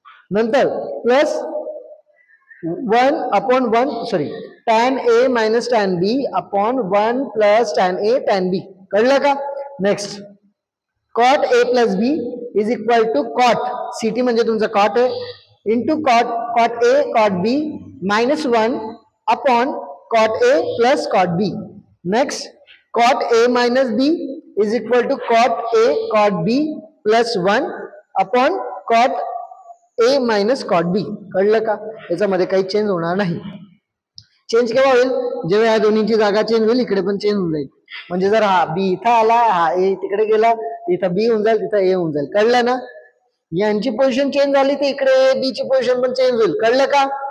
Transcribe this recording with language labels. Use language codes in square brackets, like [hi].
[en] नंतर plus 1 upon 1 sorry tan A minus tan B upon 1 plus tan A tan B. [mr] कळलं का. [en] next cot A plus B is equal to cot, [mr] CT म्हणजे तुमचा cot आहे, [en] Into cot A cot B minus 1 upon cot A plus cot B. Next cot A minus B is equal to cot A cot B plus 1 upon cot A minus cot B. [mr] कळलं का. याच्यामध्ये काही change होणार नाही. Change केव्हा होईल, जेव्हा या दोन्हीची जागा चेंज होईल, इकडे पण चेंज होऊन जाईल. म्हणजे जर हा बी इथं आला, हा ए तिकडे गेला, इथं बी होऊन जाईल, तिथं ए होऊन जाईल. कळलं ना. यांची पोझिशन चेंज झाली तर इकडे बी ची पोझिशन पण चेंज होईल. कळलं का.